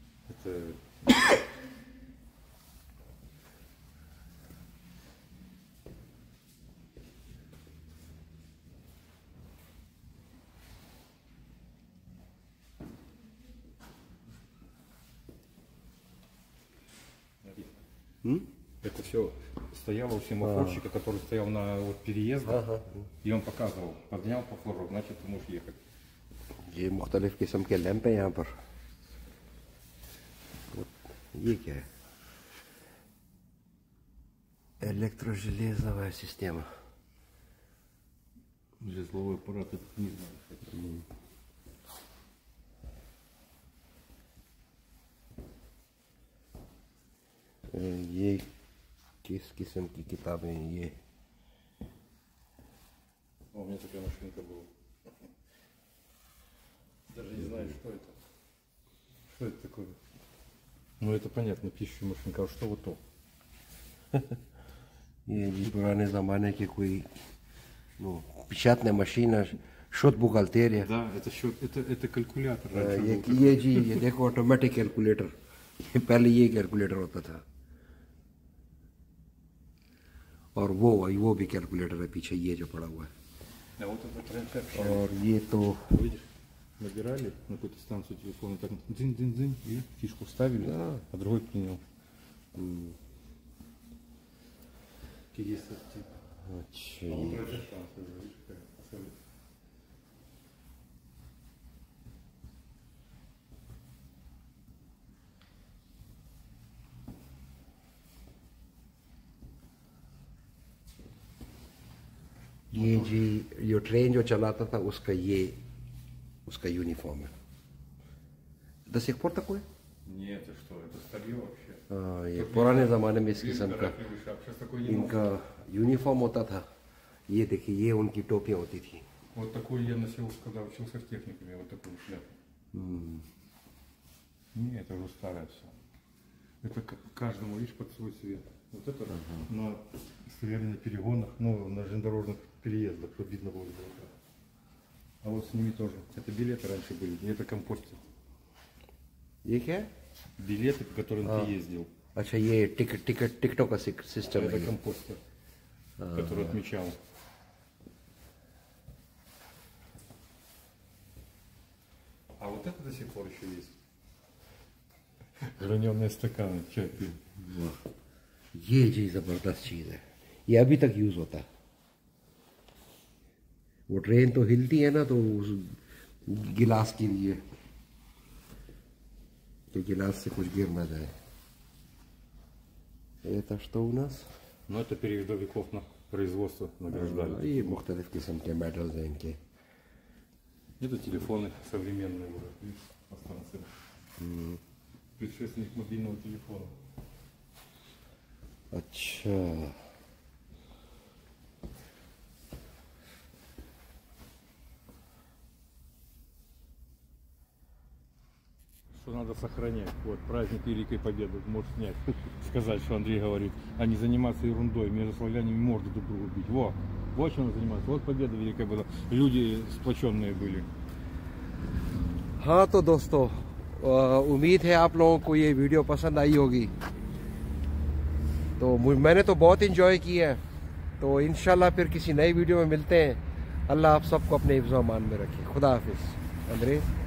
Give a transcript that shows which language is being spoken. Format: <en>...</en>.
<ru>Это Это все стояло у семафорщика, который стоял на вот переездах, и он показывал, поднял по флажок, значит ты можешь ехать.</ru> <hi>ये मुख्तलिफ किस्म के लैंप है यहाँ पर. ये क्या है?</hi> <ru>Электрожелезовая система. Жезловый аппарат, это не знаю.</ru> <hi>ये किस किस्म की किताबें हैं ये?</hi> <ru>У меня такая машинка была. Даже не знаю, что это. Что это такое? Ну это понятно, пишущая машинка. А что вот то?</ru> <hi>ये जी पुराने ज़माने की कोई</hi> <ru>печатная машина, счет бухгалтерия. Да, это счет, это калькулятор.</ru> <hi>ये जी ये देखो ऑटोमेटिक कैलकुलेटर. पहले ये कैलकुलेटर होता था. और वो भी कैलकुलेटर है पीछे, ये जो पड़ा हुआ है.</hi> <ru>А вот это прям</ru> <hi>और ये तो</hi> <ru>видишь, набирали на какую-то станцию телефона, так дзынь-дзынь-дзынь, и фишку вставили, Да. а другой принял. Есть</ru> <hi>अच्छा,</hi> <ru>вот эта станция, видишь, какая.</ru> <hi>ये जी जो ट्रेन जो चलाता था उसका यूनिफॉर्म है.</hi> <ru>До сих пор такой? Нет, это что, это старье вообще.</ru> <hi>ये पुराने ज़माने में इस किस्म का</hi> <ru>Сейчас такой не</ru> <hi>इनका यूनिफॉर्म होता था. ये देखिए, ये उनकी टोपियाँ होती थी.</hi> <ru>Вот такой я носил, когда учился в техникуме, вот такую шляпу. Не, это уже старое все. Это каждому, видишь, под свой цвет. Вот это на стояли на перегонах, ну, на железнодорожных переездах, чтобы видно было издалека. А вот с ними тоже. Это билеты раньше были, и это компостер.</ru> <hi>ये क्या है?</hi> <ru>Билеты, по которым ты ездил.</ru> <hi>अच्छा, ये टिकटों का सिस्टम</hi> <ru>Это</ru> <hi>है.</hi> <ru>компостер, который отмечал. А вот это до сих пор еще есть. Граненые стаканы, чай пил.</ru> <hi>ये जी जबरदस्त चीज है. ये अभी तक यूज होता है. वो ट्रेन तो हिलती है ना, तो उस गिलास के लिए कि गिलास से कुछ गिर ना जाए.</hi> <ru>Это что у нас? Ну это передовиков на производство награждали.</ru> <hi>ये मुख्तलिफ किस्म के मेडल्स हैं इनके.</hi> <ru>Это телефоны современные уже, видишь, по станциям. Предшественник мобильного телефона.</ru> <hi>अच्छा,</hi> <ru>Что надо сохранять. Вот праздник Великой Победы можешь снять. Сказать, что Андрей говорит, а не заниматься ерундой, между славянами морды друг другу бить. Вот чем надо заниматься. Вот победа великая была. Люди сплоченные были.</ru> <hi>हाँ तो दोस्तों, उम्मीद है आप लोगों को ये वीडियो पसंद आई होगी। तो मैंने तो बहुत इंजॉय किया है। तो इंशाल्लाह फिर किसी नई वीडियो में मिलते हैं। अल्लाह आप सबको अपने हिफ्ज़-ओ-अमान में रखे। खुदा हाफिज़। अंद्रे</hi>